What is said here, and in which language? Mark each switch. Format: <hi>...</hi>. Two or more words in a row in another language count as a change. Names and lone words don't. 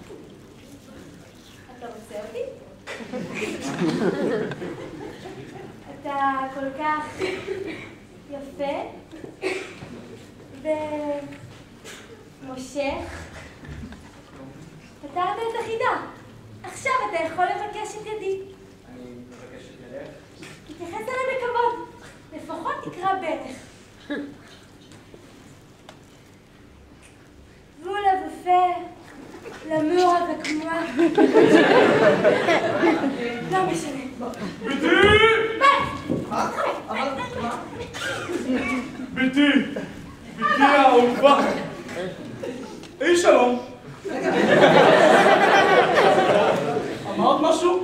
<he>אתה רוצה אותי? אתה כל כך יפה ומושך. פתרת את החידה. עכשיו אתה יכול לבקש את ידי. אני מבקש את ידך. תתייחס אליי בכבוד. לפחות תקרא ברך.</he> <fr>Vous l'avez fait, l'amour avec moi.</fr> <he>לא משנה. ביתי! ביתי האהובה! אי שלום! אמרת משהו?</he>